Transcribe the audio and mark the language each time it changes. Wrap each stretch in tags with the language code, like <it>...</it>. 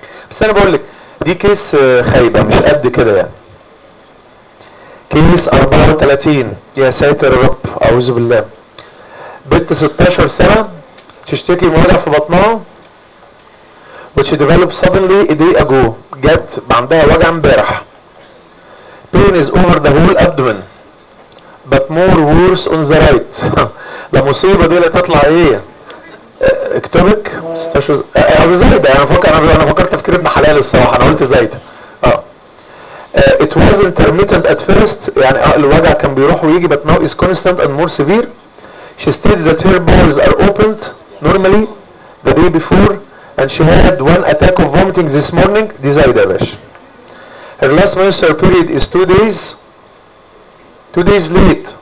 <ar>بس انا بقول لك دي كيس خايبه مش قد كده يعني. كيس 34 يا ساتر رب اعوذ بالله. بنت 16 سنه تشتكي من وجع في بطنها</ar> <en>which developed suddenly a day ago.</en> <ar>جت عندها وجع امبارح.</ar> <en>Pain is over the whole abdomen but more worse on the right.</en> <ar>المصيبة دي اللي تطلع ايه؟ اكتبك مستشفى زايدة. انا فكرت تفكير ابن حلال الصراحة. انا قلت زايدة.</ar> <en>It was intermittent at first.</en> <ar>يعني الوجع كان بيروح ويجي</ar> <en>but now is constant and more severe. She states that her bowels are opened normally the day before and she had one attack of vomiting this morning.</en> <ar>دي زايدة باش.</ar> <en>Her last menstrual period is two days late.</en>